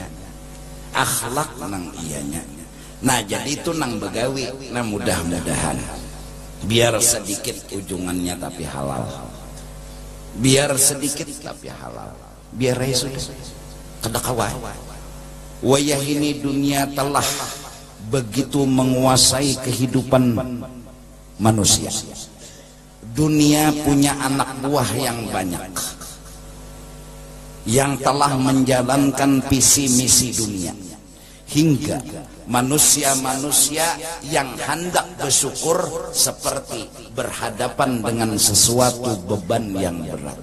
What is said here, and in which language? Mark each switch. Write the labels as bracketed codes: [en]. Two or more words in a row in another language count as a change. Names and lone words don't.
[bjn] Akhlak nang ianya. Nah jadi itu nang begawi. Nah mudah-mudahan biar sedikit ujungannya tapi halal. [id] Biar sedikit tapi halal. [bjn] Biar sudah kedakawai. [id] Wayah ini dunia telah begitu menguasai kehidupan manusia. Dunia punya anak buah yang banyak, yang telah menjalankan visi misi dunia, hingga manusia-manusia yang hendak bersyukur seperti berhadapan dengan sesuatu beban yang berat.